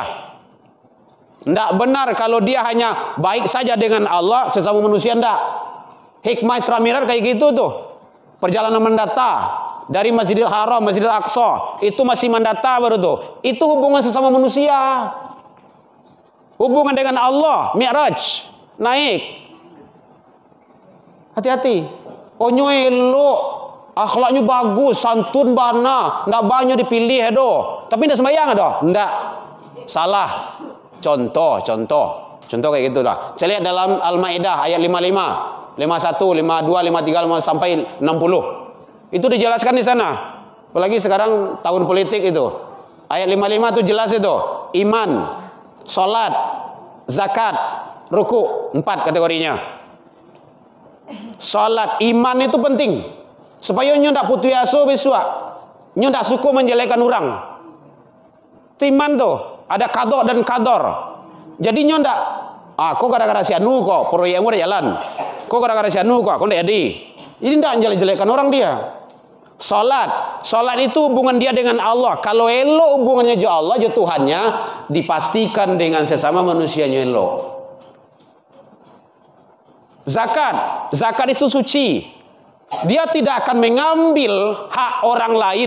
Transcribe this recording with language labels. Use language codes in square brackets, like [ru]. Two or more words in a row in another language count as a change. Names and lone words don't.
[id] Tidak benar kalau dia hanya baik saja dengan Allah, sesama manusia tidak. Hikmah Isra Mi'raj kayak gitu tuh. Perjalanan mendata dari Masjidil Haram, Masjidil Aqsa, itu masih mendata baru tuh. Itu hubungan sesama manusia. Hubungan dengan Allah, Mi'raj, naik. Hati-hati. [min] Onyo elok, akhlaknya bagus, santun bana, ndak banyak dipilih do. Tapi ndak sembahyang do. Ndak. [id] Salah. Contoh kayak gitu lah. Saya lihat dalam Al-Maidah ayat 55, 51, 52, 53 sampai 60. Itu dijelaskan di sana. Apalagi sekarang tahun politik itu. Ayat 55 itu jelas itu. Iman, salat, zakat, ruku, 4 kategorinya. Salat iman itu penting supaya nyo ndak putus asa besok. Nyo ndak suka menjelekkan orang. Itu iman tuh, ada qada dan qadar. Jadi nyo ndak kok gara-gara si anu kok proyekmu udah jalan. Kok gara-gara si anu kok ndak jadi. Jadi ndak jelek-jelekan orang dia. Salat itu hubungan dia dengan Allah. Kalau elok hubungannya jo Allah, jo Tuhannya, dipastikan dengan sesama manusianya elok. Zakat itu suci. Dia tidak akan mengambil hak orang lain.